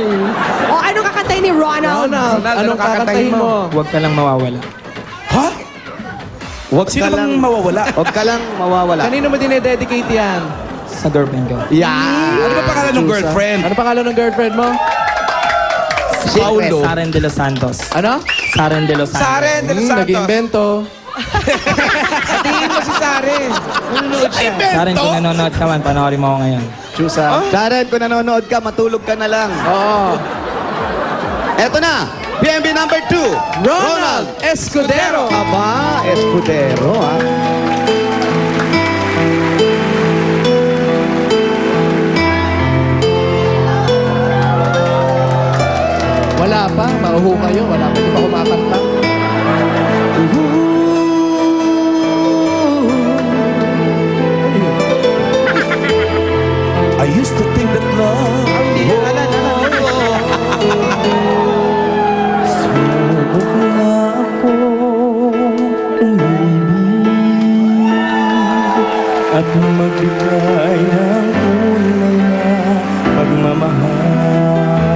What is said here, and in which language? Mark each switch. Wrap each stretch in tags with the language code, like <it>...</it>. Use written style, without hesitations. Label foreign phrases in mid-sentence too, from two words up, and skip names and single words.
<tl>O ano kakantay ni Ronald? Ronald, anong kakantahin mo? Huwag ka lang mawawala. Ha? Huwag Sino ka lang bang mawawala? Huwag ka lang mawawala. Kanino mo dinededicate yan? Sa girlfriend ko. Yan. Ano ba pangalan ng girlfriend? Ano pangalan ng girlfriend mo? Paulo. Saren de los Santos. Ano? Saren de los Santos. Saren de los Santos. Nag-invento. Tingin mo si Saren. Nanonood siya. Saren, kung nanonood ka man, panoorin mo ako ngayon. Chusa. Karen, kung nanonood ka, matulog ka na lang. Oo. Eto na, PMB number 2, Ronald Escudero. Aba, Escudero, ha? Wala pa. Mauho kayo. Wala pa. Di ba kumakanta?</tl> <en>I used to think that love.</en> <tl>Hindi ko alam. Subok na ako umibig at magbigay ng tunay na pagmamahal.</tl>